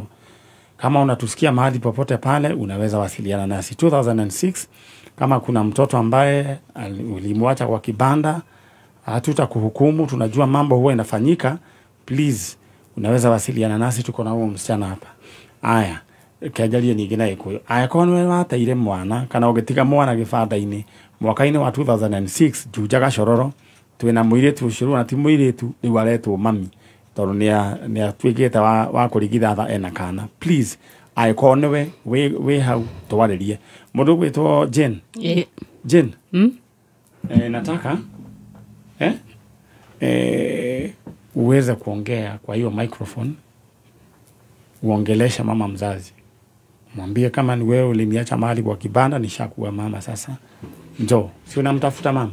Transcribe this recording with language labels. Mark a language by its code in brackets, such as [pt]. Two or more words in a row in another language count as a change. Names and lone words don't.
[sw] Kama unatusikia mahali popote pale, unaweza wasiliana nasi. 2006, kama kuna mtoto ambaye ulimwacha kwa kibanda, hatutakuhukumu, tunajua mambo huwa inafanyika, please, unaweza wasiliana nasi, tuko na huo msichana hapa. Aya, kiajalie nyingine Gĩkũyũ. [ki] Aya, kwa nwe wateire mwana, kana ũgĩtiga mwana gĩbanda-inĩ, mwaka-inĩ wa 2006, Juja Gashororo, twĩna mũirĩtu ũcio na ti mũirĩtu, rĩu aretwo mami, tondũ nĩ atuĩkĩte wa kũrigitha ena kana. Please, aĩkorwo nĩwe wĩ hau twarĩrie. Mũndũ gwĩtwo Jane? Jane? [sw] Nataka uweze kuongea kwa hiyo microphone, uongelesha mama mzazi. Mwambie kama ni wewe uliniacha mahali kwa kibanda, nishakuwa mama sasa. Njoo, si unamtafuta mama?